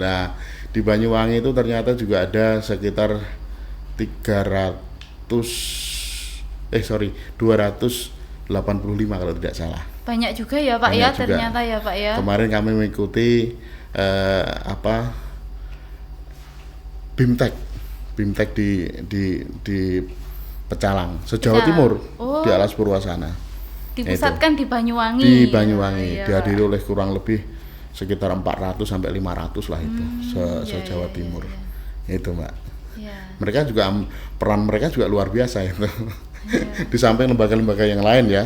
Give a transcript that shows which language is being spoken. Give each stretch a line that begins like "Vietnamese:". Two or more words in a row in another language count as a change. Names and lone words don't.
Indonesian: Nah, di Banyuwangi itu ternyata juga ada sekitar 285 kalau tidak salah. Banyak juga ya Pak Banyak ya, juga. ternyata ya Pak ya. Kemarin kami mengikuti BIMTEK di Pecalang, Pecalang. se-Jawa Timur, Oh. di Alas Purwasana. Dipusatkan di Banyuwangi. Di Banyuwangi, Iya, dihadiri Pak. oleh kurang lebih sekitar 400 sampai 500 lah itu, se-Jawa Timur. Itu, Mbak. Iya. Mereka juga peran mereka juga luar biasa itu. Di samping lembaga-lembaga yang lain ya,